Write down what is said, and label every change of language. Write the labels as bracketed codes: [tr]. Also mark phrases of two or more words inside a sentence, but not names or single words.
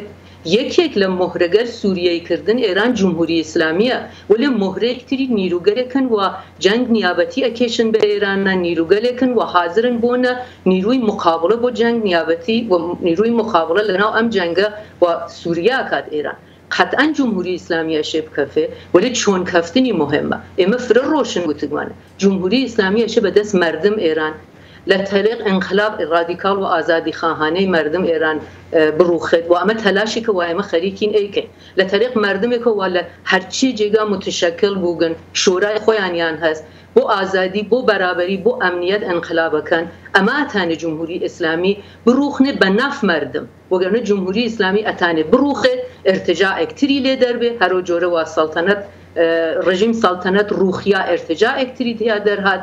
[sdh] یەکێک لە مۆهرەگەر سووریەی کردن ئێران جمهوری ئیسلامیە، ولی مۆهرەیەکتری نیروگەلێکن و جەنگ نیابەتی ئەکێشن بە ئێرانە، نیروگەلێکن و حاضرن بۆنە نیروی مقابلە بۆ جەنگ نیابەتی و نیروی مقابلە لەناو ئەم جەنگە و سووریا کات ئێران. قطعا جمهوری ئیسلامی ئەشێ بکەفێ، ولی چۆن کەفتنی مهمە. ئێمە فرە ڕۆشن وتگوانە جمهوری ئیسلامی ئەشێ بەدەست مردم ئێران لە طریق انقلاب رادیکال و ئازادی خواهانەی مردم ئێران بڕوخێت و ئەمە تەلاشی کە وایمە خەریکین ئەیکەین لە طریق مردمێکە وا لە هەرچی جێگا متشکل بووگن شورای خۆیانیان هەست بۆ ئازادی، بۆ بەرابەری، بۆ ئەمنیەت انقلابەکەن. ئەمە ئەتانێ جمهوری ئیسلامی بڕوخنێ بە ناف مردم، وەگەرنە جمهوری ئیسلامی ئەتانێ بڕوخێت ارتجاعێکتری لێ دەربێ، هەرۆ جۆرە وا سەڵتەنەت رژیم سەڵتەنەت ڕوخیا ارتجاعێکتری تیا دەرهات.